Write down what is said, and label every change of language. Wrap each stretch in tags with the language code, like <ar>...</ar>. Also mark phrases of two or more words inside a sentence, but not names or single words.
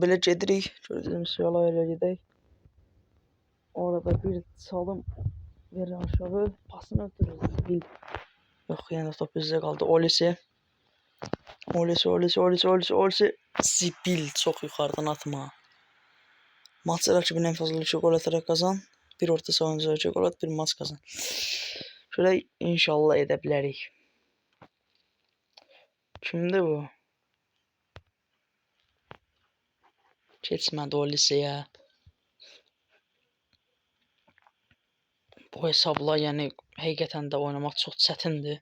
<az>Belə gedirik. Gördüyünüz yola elə gedək. Orada bir çalım verir aşağı, pasını ötürür. Yox, yəni top bizdə qaldı. Olisi. Zibil, çox yuxarıdan atma.</az> <tr>Maçı rakibin en fazla 2 gol atarak kazan. Bir orta savunucuya 2 gol at, bir maç kazan.</tr> <az>Şöyle inşallah edə bilərik. Kimdir bu? Keçmədi o liseye. Bu hesabla yəni həqiqətən də oynamaq çox çətindir.</az>